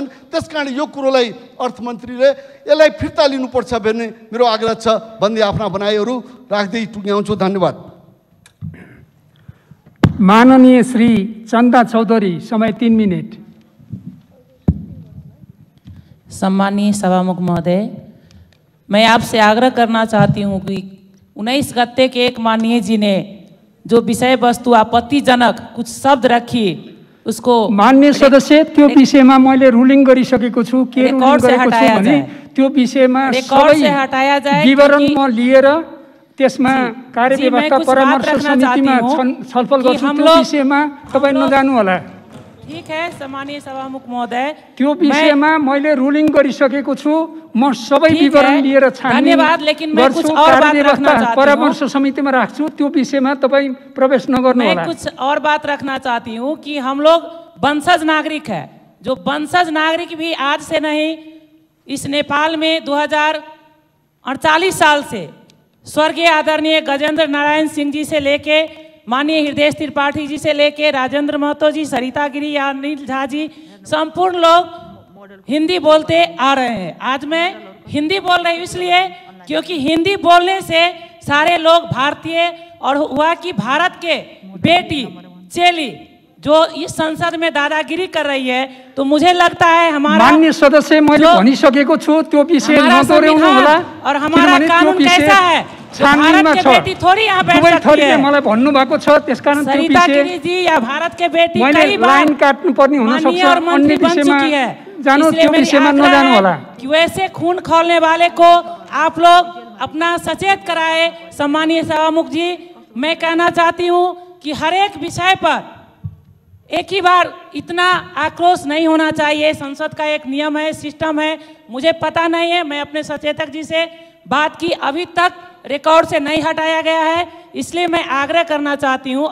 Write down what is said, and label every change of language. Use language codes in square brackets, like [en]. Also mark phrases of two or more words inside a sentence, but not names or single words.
[ne] त्यसकारण यो कुरोलाई अर्थमन्त्रीले यसलाई फिर्ता लिनुपर्छ भन्ने मेरो आग्रह छ भन्दै आफ्ना भनाइहरू राख्दै टुङ्ग्याउँछु। धन्यवाद। माननीय श्री चन्दा चौधरी, समय 3 मिनट। [hi] सम्मानीय सभामुख महोदय, मैं आपसे आग्रह करना चाहती हूँ कि 19 गत्ते के एक माननीय जी ने जो विषय वस्तु आपत्तिजनक कुछ शब्द रखी, उसको [ne] मान्य सदस्य त्यो विषयमा मैले रुलिङ गरिसकेको छु। के रुलिङ [hi] रिकॉर्ड से [ne] गरेको छु [hi] हटाया [ne] भने त्यो विषयमा [hi] रिकॉर्ड से हटाया जाए, [ne] विवरण [hi] क्योंकि- [ne] म लिएर त्यसमा कार्यव्यवस्था [hi] मैं कुछ बात [ne] परामर्श [hi] रखना [ne] समितिमा [hi] चाहती हूँ [ne] छलफल [hi] कि [ne] गर्छु। [hi] हम [ne] त्यो [hi] लोग- [ne] विषयमा तपाईँ नजानु होला। [hi] ठीक है सम्मानीय सभामुख महोदय, [ne] त्यो विषयमा मैले रुलिङ गरिसकेको छु। म सबै [hi] ठीक [ne] विवरण [hi] है, [ne] लिएर छानबिन [hi] धन्यवाद, लेकिन मैं [ne] गर्छु। [hi] कुछ और बात [ne] कार्यव्यवस्था [hi] रखना चाहती हूँ। [ne] परामर्श समितिमा राख्छु। त्यो विषयमा तपाईँ प्रवेश नगर्नु [hi] मैं [ne] होला। [hi] कुछ और बात रखना चाहती हूँ कि हम लोग वंशज नागरिक है। जो वंशज नागरिक भी आज से नहीं, इस नेपाल में 2048 साल से स्वर्गीय आदरणीय गजेंद्र नारायण सिंह जी से लेके माननीय हृदय त्रिपाठी जी से लेके राजेंद्र महतो जी, सरिता गिरी या अनिल झा जी, संपूर्ण लोग हिंदी बोलते आ रहे हैं। आज मैं हिंदी बोल रही हूँ इसलिए क्योंकि हिंदी बोलने से सारे लोग भारतीय, और हुआ कि भारत के बेटी चेली जो इस संसद में दादागिरी कर रही है, तो मुझे लगता है हमारा [ne] मान्य सदस्य मैले [hi] जो- [ne] भनिसकेको छु। त्यो विषय [hi] हमारा [ne] नदोहोऱ्याउनु [hi] संविधान [ne] होला। [hi] और हमारा [ne] किनभने त्यो [hi] कानून [ne] विषय [hi] कैसा है, जो [ne] छानबिनमा [hi] भारत के [ne] छ। [hi] बेटी थोड़ी यहाँ बैठ [ne] दुवै [hi] सकती [ne] थरीले [hi] है। [ne] मलाई भन्नुभएको छ। त्यसकारण त्यो [hi] सरिता [ne] विषय [hi] गिरी जी या भारत के बेटी [ne] मैले [hi] कई बार [ne] लाइन काट्नुपर्ने हुन माननीय सक्छ। [hi] और मंत्री [ne] अन्य [hi] बन [ne] विषयमा [hi] चुकी है। [ne] जानु, [hi] इसलिए [ne] त्यो [hi] मेरी [ne] विषयमा [hi] आग्रह [ne] नजानु [hi] है [ne] होला। [hi] कि वैसे खून खौलने वाले को आप लोग अपना सचेत कराए। सम्मानीय सभामुख जी, मैं कहना चाहती हूँ कि हर एक विषय पर एक ही बार इतना आक्रोश नहीं होना चाहिए। संसद का एक नियम है, सिस्टम है। मुझे पता नहीं है, मैं अपने सचेतक जी से बात की, अभी तक रिकॉर्ड से नहीं हटाया गया है, इसलिए मैं आग्रह करना चाहती हूं।